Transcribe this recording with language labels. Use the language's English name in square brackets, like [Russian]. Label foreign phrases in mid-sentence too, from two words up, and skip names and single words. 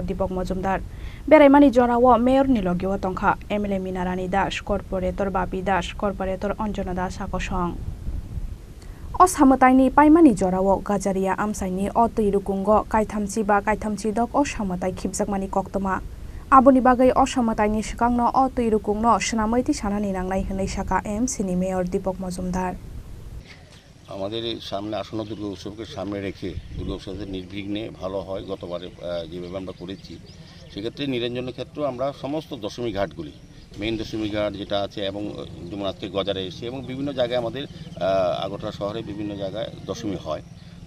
[Kok Borok] Dipok Mozumdar Berai mani jorawo Mayor ni logyo tongkha MLA Minarani Das Corporator Bapi Das Corporator Onjana Das Akosong Oshamatai ni paimani jorawo Gazaria Amsani o Teirukungo Kaithamchi ba Kaithamchi dok Oshamatai Khibjakmani koktoma Aboni bagai Oshamatai ni sikangno o Teirukungno Shnamaiti sanani nangnai hnai saka MC ni Mayor Dipok Mozumdar [Bangla] আমাদের সামনে আসন্ন দুর্গা উৎসবকে সামনে রেখে দুর্গা উৎসবকে নির্বিঘ্নে ভালো হয় গতবারে যেভাবে আমরা করেছি সেক্ষেত্রে নিরঞ্জনের ক্ষেত্রেও আমরা সমস্ত দশমী ঘাটগুলি মেইন দশমী ঘাট যেটা আছে এবং যেমন আজকে গজারে এসে এবং বিভিন্ন জায়গায় আমাদের আগরতলা শহরে বিভিন্ন জায়গায় দশমী হয় তো